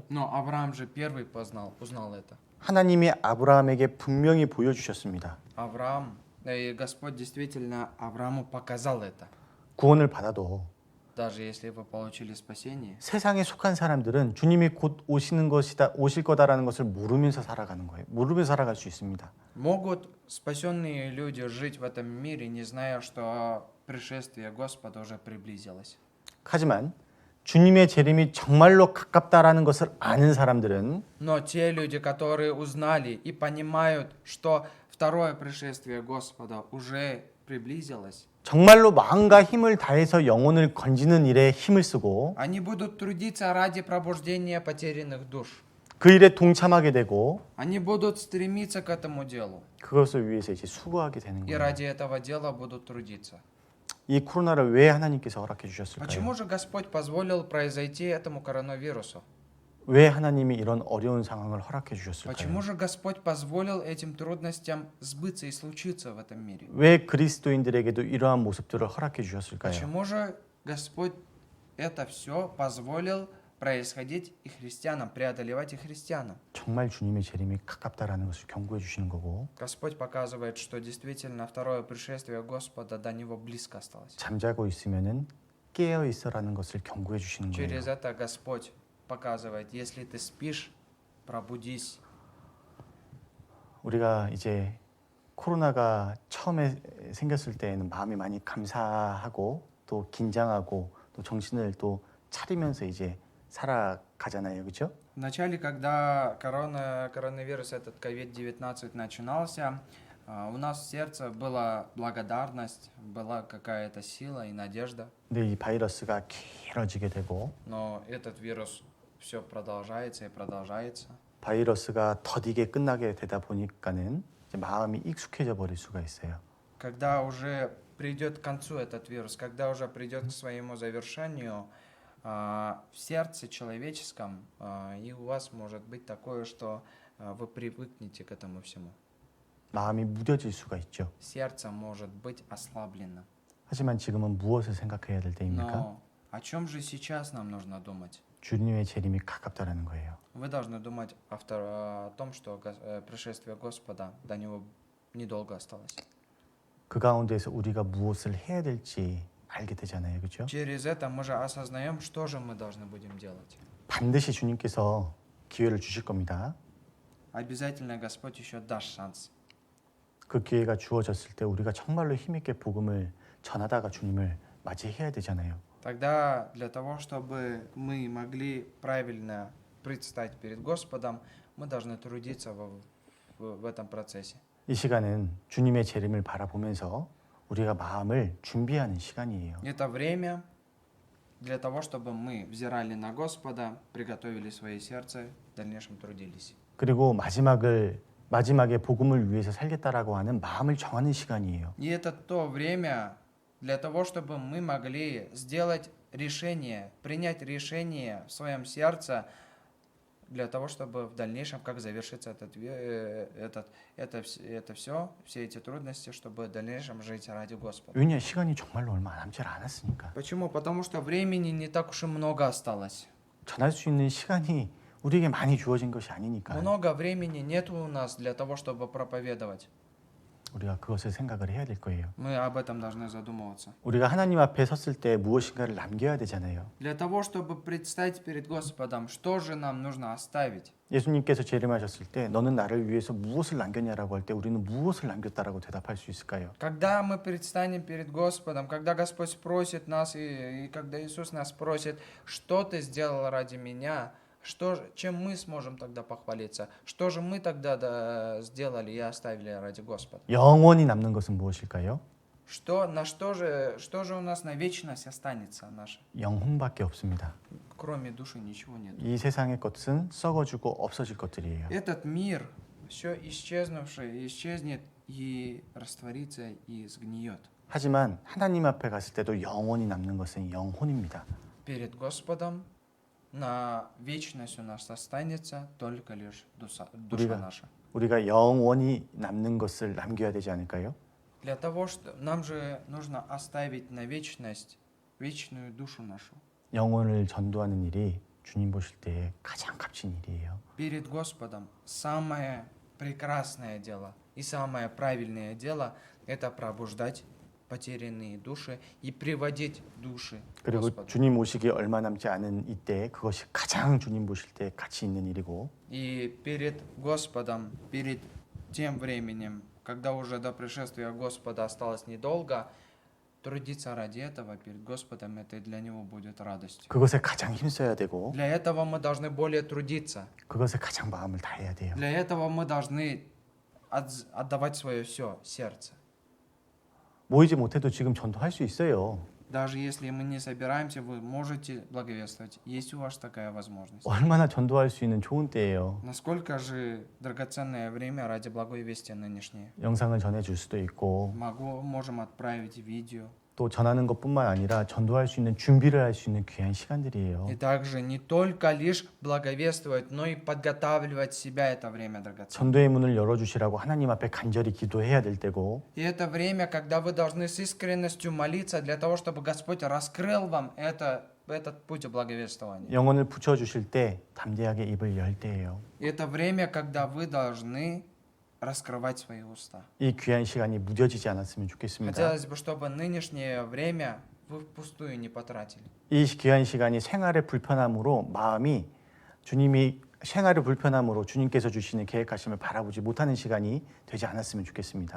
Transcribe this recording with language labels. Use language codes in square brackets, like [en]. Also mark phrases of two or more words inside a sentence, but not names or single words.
[ru] Но Авраам же первый узнал это. [ko] 하나님이 아브라함에게 분명히 보여주셨습니다. [ru] И Господь действительно Аврааму показал это. [ko] 구원을 받아도 [ru] Даже если вы получили спасение, [ko] 세상에 속한 사람들은 주님이 곧 오실 거다라는 것을 모르면서 살아가는 거예요. 모르면서 살아갈 수 있습니다. [ru] могут спасенные люди жить в этом мире, не зная, что пришествие Господа уже приблизилось. [ko] 하지만 주님의 재림이 정말로 가깝다라는 것을 아는 사람들은 [ru] Но те люди, которые узнали и понимают, что второе пришествие Господа уже приблизилось, [ko] 정말로 마음과 힘을 다해서 영혼을 건지는 일에 힘을 쓰고 [ru] они будут трудиться ради пробуждения потерянных душ. [ko] 그 일에 동참하게 되고 [ru] Они будут стремиться к этому делу. [ko] 그것을 위해서 이제 수고하게 되는 [ru] И [ko] 거예요. [ru] ради этого дела будут трудиться. [ko] 이 코로나를 왜 하나님께서 허락해 주셨을까요? [ru] Почему же Господь позволил произойти этому коронавирусу? [ko] 왜 하나님이 이런 어려운 상황을 허락해 주셨을까요? [ru] Почему же Господь позволил этим трудностям сбыться и случиться в этом мире? [ko] 왜 그리스도인들에게도 이러한 모습들을 허락해 주셨을까요? [ru] Почему же Господь это все позволил происходить и христианам, преодолевать и христианам? [ko] 정말 주님의 재림이 가깝다라는 것을 경고해 주시는 거고 [ru] Господь показывает, что действительно второе пришествие Господа до Него близко осталось. [ko] 잠자고 있으면은 깨어 있어라는 것을 경고해 주시는 거예요. [ru] Через это Господь показывает, если ты спишь, пробудись. [ko] 우리가 이제 코로나가 처음에 생겼을 때에는 마음이 많이 감사하고 또 긴장하고 또 정신을 또 차리면서 이제 살아가잖아요, 그렇죠? [ru] Вначале, когда коронавирус, этот COVID-19 начинался, у нас в сердце была благодарность, была какая-то сила и надежда. [ko] 근데 이 바이러스가 길어지게 되고 [ru] Но этот вирус все продолжается и продолжается. [ko] 바이러스가 더디게 끝나게 되다 보니까는 이제 마음이 익숙해져 버릴 수가 있어요. [ru] Когда уже придет к концу этот вирус, когда уже придет к своему завершению, в сердце человеческом, и у вас может быть такое, что вы привыкнете к этому всему. [ko] 마음이 무뎌질 수가 있죠. [ru] Сердце может быть ослаблено. [ko] 하지만 지금은 무엇을 생각해야 될 때입니까? [ru] Но о чем же сейчас нам нужно думать? [ko] 주님의 재림이 가깝다라는 거예요. [ru] Вы должны думать о том, что пришествие Господа до него недолго осталось. [ko] 그 가운데서 우리가 무엇을 해야 될지 알게 되잖아요. 그렇죠? [ru] Через это мы же осознаем, что же мы должны будем делать. [ko] 반드시 주님께서 기회를 주실 겁니다. [ru] Обязательно Господь еще даст шанс. [ko] 그 기회가 주어졌을 때 우리가 정말로 힘있게 복음을 전하다가 주님을 맞이해야 되잖아요. [ru] Тогда для того, чтобы мы могли правильно предстать перед Господом, мы должны трудиться в этом процессе. [ko] 이 시간은 주님의 재림을 바라보면서 우리가 마음을 준비하는 시간이에요. [ru] Это время для того, чтобы мы взирали на Господа, приготовили свое сердце, в дальнейшем трудились. [ko] 그리고 마지막에 복음을 위해서 살겠다라고 하는 마음을 정하는 시간이에요. [ru] И это то время для того, чтобы мы могли сделать решение, принять решение в своем сердце, для того, чтобы в дальнейшем, как завершится это все эти трудности, чтобы в дальнейшем жить ради Господа. [ko] 왜냐 시간이 정말로 얼마 남지 않았으니까. [ru] Почему? Потому что времени не так уж и много осталось. [ko] 전할 수 있는 시간이 우리에게 많이 주어진 것이 아니니까. [ru] Много времени нет у нас для того, чтобы проповедовать. [ko] 우리가 그것을 생각을 해야 될 거예요. [ru] Мы об этом должны задумываться. [ko] 우리가 하나님 앞에 섰을 때 무엇인가를 남겨야 되잖아요. [ru] Для того, чтобы предстать перед Господом, что же нам нужно оставить? [ko] 예수님께서 재림하셨을 때 너는 나를 위해서 무엇을 남겼냐라고 할 때 우리는 무엇을 남겼다라고 대답할 수 있을까요? [ru] Когда мы предстанем перед Господом, когда Господь спросит нас, и когда Иисус нас спросит, что ты сделал ради меня, чем мы сможем тогда похвалиться? Что же мы тогда сделали и оставили ради Господа? [ko] 영원히 남는 것은 무엇일까요? [ru] Что же у нас на вечность останется наше? [ko] 영혼밖에 없습니다. [ru] Кроме души ничего нет. [ko] 이 세상의 것은 썩어지고 없어질 것들이에요. [ru] Этот мир, все исчезнувшее, исчезнет и растворится и сгниет. [ko] 하지만 하나님 앞에 갔을 때도 영원히 남는 것은 영혼입니다. [ru] Перед Господом на вечность у нас останется только лишь душа наша. [ko] 우리가 영원히 남는 것을 남겨야 되지 않을까요? [ru] Для того, что нам же нужно оставить на вечность вечную душу нашу. [ko] 영혼을 전도하는 일이 주님 보실 때 가장 값진 일이에요. [ru] Перед Господом самое прекрасное дело и самое правильное дело – это пробуждать потерянные души и приводить души к [ko] 그리고 [ru] Господу. [ko] 주님 오시기 얼마 남지 않은 이때 그것이 가장 주님 보실 때 가치 있는 일이고 [ru] И перед Господом, перед тем временем, когда уже до пришествия Господа осталось недолго, трудиться ради этого перед Господом, это для Него будет радостью. [ko] 그것에 가장 힘써야 되고 [ru] Для этого мы должны более трудиться. [ko] 그것에 가장 마음을 다해야 돼요. [ru] Для этого мы должны отдавать свое все, сердце. [ko] 모이지 못해도 지금 전도할 수 있어요. [ru] Даже если мы не собираемся, вы можете благовествовать. Есть у вас такая возможность. [ko] 얼마나 전도할 수 있는 좋은 때예요. [ru] Насколько же драгоценное время ради благой вести нынешнее. [ko] 영상을 전해줄 수도 있고 [ru] Можем отправить видео. [ko] 또 전하는 것뿐만 아니라 전도할 수 있는 준비를 할 수 있는 귀한 시간들이에요. [ru] И также не только лишь благовествовать, но и подготавливать себя это время драгоценное. [ko] 전도의 문을 열어주시라고 하나님 앞에 간절히 기도해야 될 때고 [ru] И это время, когда вы должны с искренностью молиться для того, чтобы Господь раскрыл вам этот путь благовествования. [ko] 영혼을 붙여주실 때 담대하게 입을 열 때예요. [ru] И это время, когда вы должны раскрывать свои уста. [ko] 이 귀한 시간이 무뎌지지 않았으면 좋겠습니다. [ru] Хотелось бы, чтобы нынешнее время вы впустую не потратили. [ko] 이 귀한 시간이 생활의 불편함으로 마음이 주님이 생활의 불편함으로 주님께서 주시는 계획하심을 바라보지 못하는 시간이 되지 않았으면 좋겠습니다.